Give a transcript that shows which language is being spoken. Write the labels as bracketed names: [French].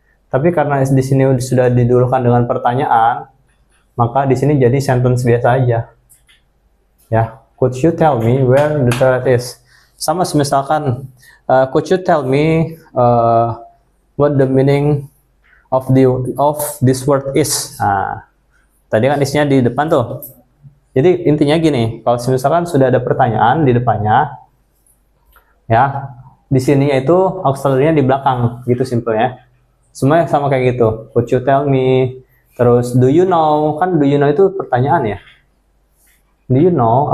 [Indonesian] Tapi karena di sini sudah didulukan dengan pertanyaan, maka di sini jadi sentence biasa aja. [English] Ya, could you tell me where the toilet is? [Indonesian] Sama misalkan, [English] could you tell me what the meaning of this word is? [Indonesian] Nah, tadi kan isnya di depan tuh. Jadi intinya gini, kalau misalkan sudah ada pertanyaan di depannya, ya di sininya itu auxiliary-nya di belakang, gitu simpelnya. Semuanya sama kayak gitu. [English] Could you tell me? [Indonesian] Terus [English] do you know? [Indonesian] Kan [English] do you know [Indonesian] itu pertanyaan ya. [English] Do you know?